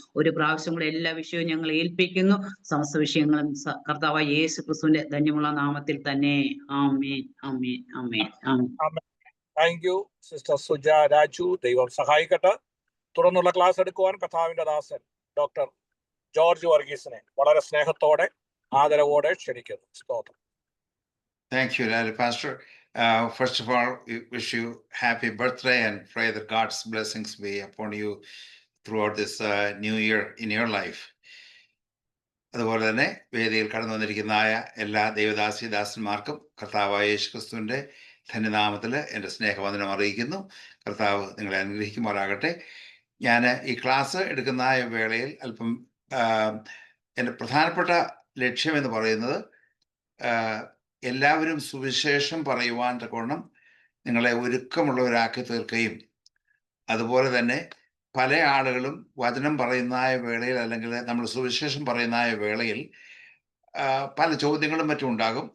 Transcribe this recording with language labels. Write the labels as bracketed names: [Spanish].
[Malayalam] ഒരു പ്രാവശ്യം കൂടെ എല്ലാ വിഷയവും ഞങ്ങൾ ഏൽപ്പിക്കുന്നു. സമസ്ത വിഷയങ്ങളും കർത്താവായ യേശു ക്രിസ്തുവിന്റെ ധന്യമുള്ള നാമത്തിൽ തന്നെ. ആമേൻ, ആമേൻ, ആമേൻ, ആമേൻ. [English] thank you [Malayalam] sister Suja Raju. ദൈവം സഹായിക്കട്ടെ. തുടർന്നുള്ള ക്ലാസ് എടുക്കുവാൻ കർത്താവിന്റെ ദാസൻ ഡോക്ടർ ജോർജ് വർഗീസിനെ വളരെ സ്നേഹത്തോടെ ആദരവോടെ ക്ഷണിക്കുന്നു. സ്തോത്രം. [English] Thank you, Larry Pastor. First of all, we wish you happy birthday and pray that God's blessings be upon you throughout this new year in your life. [Malayalam] അതുപോലെ തന്നെ വേദിയിൽ കടന്നു വന്നിരിക്കുന്നതായ എല്ലാ ദൈവദാസി ദാസന്മാർക്കും കർത്താവായ യേശുക്രിസ്തുവിന്റെ ധന്യനാമത്തിൽ എൻ്റെ സ്നേഹവന്ദനം അറിയിക്കുന്നു. കർത്താവ് നിങ്ങളെ അനുഗ്രഹിക്കുമാറാകട്ടെ. ഞാൻ ഈ ക്ലാസ് എടുക്കുന്ന വേളയിൽ അല്പം എൻ്റെ പ്രധാനപ്പെട്ട ലക്ഷ്യം എന്ന് പറയുന്നത് എല്ലാവരും സുവിശേഷം പറയുവാൻ തക്കവണ്ണം നിങ്ങളെ ഒരുക്കമുള്ളവരാക്കി തീർക്കുകയും അതുപോലെ തന്നെ പല ആളുകളും വചനം പറയുന്ന വേളയിൽ അല്ലെങ്കിൽ നമ്മൾ സുവിശേഷം പറയുന്ന വേളയിൽ പല ചോദ്യങ്ങളും മറ്റും ഉണ്ടാകും.